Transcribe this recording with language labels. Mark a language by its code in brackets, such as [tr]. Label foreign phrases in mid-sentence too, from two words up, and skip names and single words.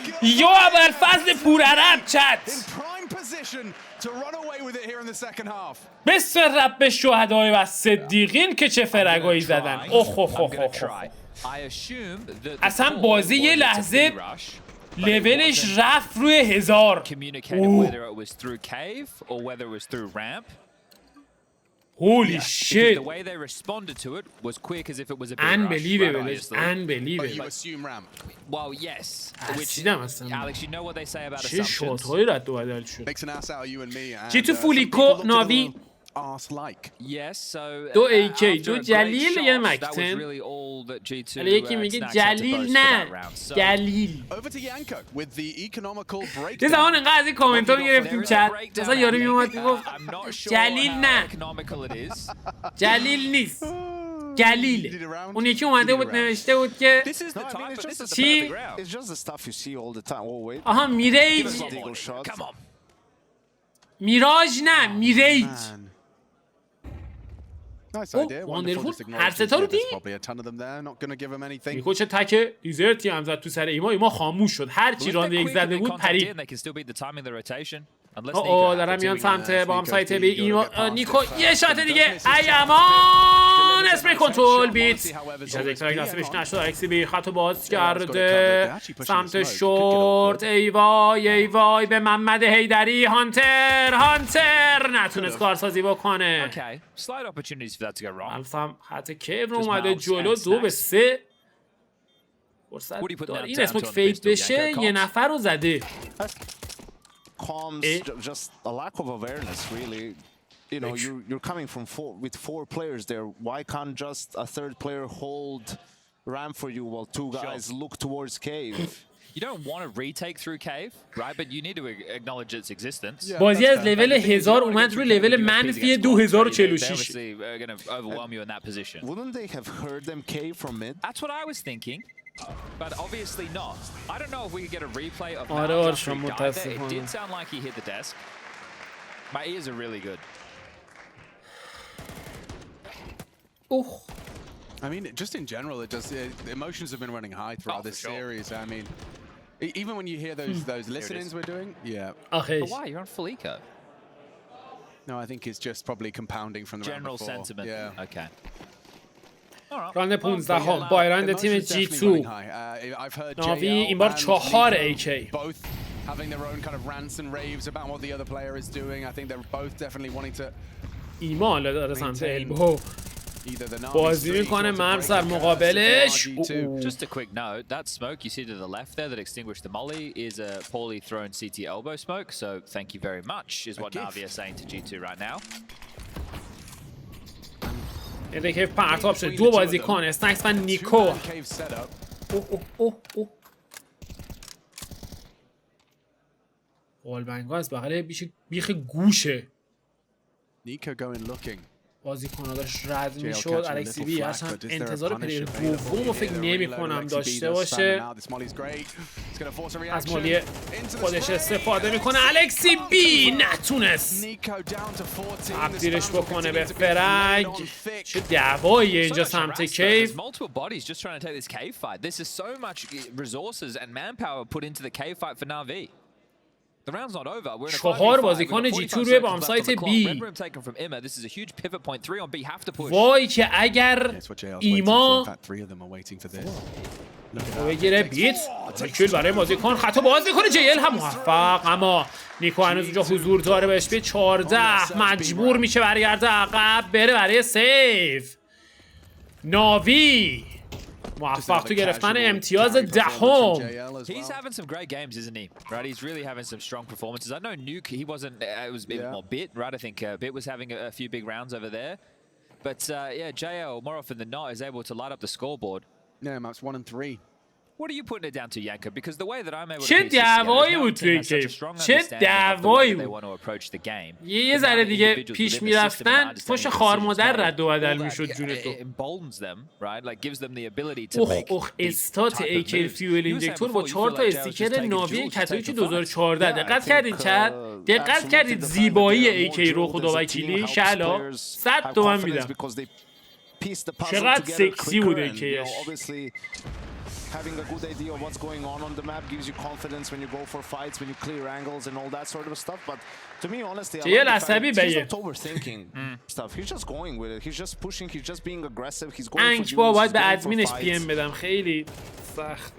[fa] یا ابوالفضل پورعرب چت بس رب شهدای و صدیقین که چه فرگایی زدن. اخ اخ اخ اخ. اصلا بازی یه لحظه لولش رفت روی 1000. [en] Holy shit. The way they responded to it was quick as if it was a big Unbelievable. rush. Right, Unbelievable. You assume ramp. well, yes. Which, Alex, you know what they say about [fa] چه [en] assumptions. [fa] شات‌هایی رد و بدل شد. [en] Makes an ass out of you and me. [fa] چی تو فولیکو ناوی [en] Arse-like. Yes, so [fa] دو AK [en] after [fa] دو [en] a great [fa] جلیل [en] shot, [fa] یه [en] that was [fa] مکتن. [en] really all that G2 [fa] ولی یکی میگه [en] snags had to [fa] جلیل [en] boast for [fa] نه [en] that round. So [fa] جلیل. [en] Over to Yanko with the economical [fa] یه زمان [en] breakdown. [fa] انقدر از این کامنت ها میگرفتیم [en] there is a [fa] چت [en] breakdown [fa] مثلا یارو [en] happening. [fa] میومد میگفت [en] I'm not sure [fa] جلیل [en] how [fa] نه [en] economical it is. [fa] جلیل نیست جلیل. اون یکی اومده بود نوشته بود که [en] This is the No, I mean, type, it's but this just is the [fa] چی؟ [en] perfect round. It's just the stuff you see all the time. Oh wait. [fa] آها میریج [en] Eagle shot. Come on. [fa] میراج نه میریج. [en] Nice Oh, idea. wonderful. Wonderful. Just [fa] هر سه تا رو [en] acknowledge [fa] دیدی؟ [en] probably a ton of them there. Not gonna give them anything. [fa] میگه چه تک دیزرتی هم زد تو سر ایما خاموش شد. هر چی [en] Well, if [fa] راند [en] they're [fa] یک [en] quick [fa] زده [en] and they [fa] بود [en] contact [fa] پرید. [en] in, they can still beat the timing of the rotation. Unless [fa] اوه [en] Nico [fa] دارم [en] happens. [fa] میان سمت با هم سایت به ایما Nico نیکو یه شات دیگه ای امان اسپری کنترل بیت بیش از یک ترک نصیبش نشد. الکسی بی خطو باز کرده سمت شورت. ای وای به محمد حیدری. هانتر نتونست کارسازی بکنه. [en] Okay, slight opportunities for that to go wrong. [fa] الفم خط کیو اومده جلو 2-3 فرصت داره این اسموک فیت بشه. یه نفر رو زده. [en] Comms, just a lack of awareness, really. You know, you're coming from with four players there. Why can't just a third player hold ramp for you while two guys look towards cave? You don't want to retake through cave, right? But you need to acknowledge its existence. [fa] بازی از لول 1000 اومد روی لول منفی 2046. [en] They're obviously going to overwhelm you in that position. Wouldn't they have heard them cave from mid? That's what I was thinking, but obviously not. I don't know if we could get a replay of [fa] آره [en] Mount [fa] آرشان [en] after he died there. It [fa] متاسفانه. [en] did sound like he hit the desk. My ears are really good. [fa] اوه [en] I mean, just in general, it does. The emotions have been running high throughout this series. I mean, even when you hear those listen-ins we're doing, yeah. [fa] آخه [en] But why? You're on full eco. No, I think it's just probably compounding from the round General before. sentiment. Yeah. Okay. All right. [fa] راند 15 [en] But [fa] هم با ایران تیم [en] emotions [fa] جی [en] definitely [fa] 2 [en] running high. I've heard [fa] ناوی JL این بار [en] and 4 Nico AK. both having their own kind of rants and raves about what the other player is doing. I think they're both definitely wanting to [fa] ایما حالا داره سمت البو [en] either the Navi [fa] بازی [en] streak [fa] میکنه [en] or to [fa] مرسر [en] break the [fa] مقابلش. [en] curse of RG2. Just a quick note, that smoke you see to the left there that extinguished the molly is a poorly thrown CT elbow smoke, so thank you very much is what NAVI are saying to G2 right now. [fa] یه که پرتاب شد. دو بازیکن اسنکس و نیکو. [en] Two-man cave setup. [fa] اوه والبنگا از بغل بیخ گوشه. [en] Nico going looking. [fa] بازیکن‌ها داشت رد می‌شد. الکسی بی اصلا انتظار پلیر دومو فکر نمی‌کنم داشته باشه. از مالی خودش استفاده میکنه. الکسی بی نتونست تبدیلش بکنه به فرگ. چه دعواییه اینجا سمت کیف. [en] Multiple bodies just trying to take this cave fight. This is so much resources and manpower put into the cave fight for NAVI. The round's not over. We're in a [fa] 4 بازیکن جی 2 روی بام سایت بی. وای که اگر ایما بگیره بیت کیل برای بازیکن خطا باز میکنه. جیل هم موفق، اما نیکو هنوز اونجا حضور داره. بهش به 14 مجبور میشه برگرده عقب بره برای سیف. ناوی موفق تو گرفتن امتیاز دهم. [en] He's having some great games, isn't he? Right, he's really having some strong performances. I know Nuke, he wasn't. It was a bit more Bit, right? I think Bit was having a few big rounds over there, but yeah, JL more often than not is able to light up the scoreboard. Yeah, maps 1 and 3. What are you putting it down to, Yanko? Because the way that I'm able to [fa] چه دعوایی بود توی کیف. چه دعوایی بود. یه ذره دیگه پیش میرفتن پشت خار مادر رد و بدل میشد جون تو. اوه استات ایکل فیول اینجکتور با 4 تا استیکر ناوی کاتولیک 2014. دقت کردین چت؟ دقت کردید زیبایی ایکی رو خدا وکیلی شلا 100 تومن میدم. چقدر سکسی بود ایکیش. [en] having a good idea of what's going on the map gives you confidence when you go for fights, when you clear angles and all that sort of stuff. But to me, honestly, I like the fact he's not overthinking stuff. He's just going with it. He's just pushing. He's just being aggressive. He's going for duels. [fa] باید به ادمینش پی ام بدم خیلی سخته.